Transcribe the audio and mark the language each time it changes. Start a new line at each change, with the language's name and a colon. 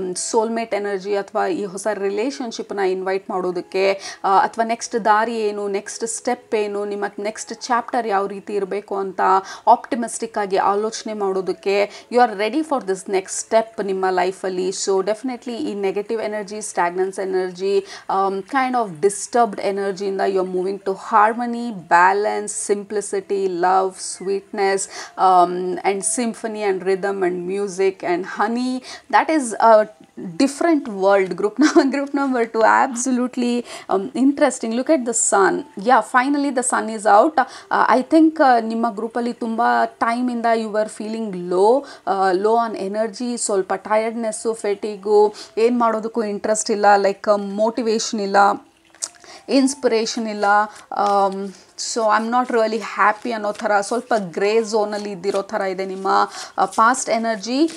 Kannada: Soulmate energy ಅಥವಾ ಈ ಹೊಸ ರಿಲೇಷನ್ಶಿಪ್ನ ಇನ್ವೈಟ್ ಮಾಡೋದಕ್ಕೆ, ಅಥವಾ ನೆಕ್ಸ್ಟ್ ದಾರಿ ಏನು, ನೆಕ್ಸ್ಟ್ ಸ್ಟೆಪ್ ಏನು, ನಿಮ್ಮ ನೆಕ್ಸ್ಟ್ ಚಾಪ್ಟರ್ ಯಾವ ರೀತಿ ಇರಬೇಕು ಅಂತ ಆಪ್ಟಿಮಿಸ್ಟಿಕ್ ಆಗಿ ಆಲೋಚನೆ ಮಾಡೋದಕ್ಕೆ
English: you are ready for this next step
Kannada: ನಿಮ್ಮ ಲೈಫಲ್ಲಿ.
English: So definitely ಈ negative energy, stagnance energy, kind of disturbed ಎನರ್ಜಿಯಿಂದ you are moving to harmony, balance, simplicity, love, sweetness, and symphony and rhythm and music and honey. That is a different world. Group number 2, absolutely interesting. Look at the sun. Yeah, finally the sun is out.
Kannada: I think ನಿಮ್ಮ ಗ್ರೂಪಲ್ಲಿ ತುಂಬ ಟೈಮಿಂದ
English: you are feeling low on energy,
Kannada: ಸ್ವಲ್ಪ tiredness, ಫೆಟಿಗು, ಏನು ಮಾಡೋದಕ್ಕೂ interest ಇಲ್ಲ, like motivation ಇಲ್ಲ, inspiration ಇಲ್ಲ,
English: so I am not really happy
Kannada: ಅನ್ನೋ ಥರ ಸ್ವಲ್ಪ ಗ್ರೇ ಝೋನಲ್ಲಿ ಇದ್ದಿರೋ ಥರ ಇದೆ ನಿಮ್ಮ ಪಾಸ್ಟ್ ಎನರ್ಜಿ.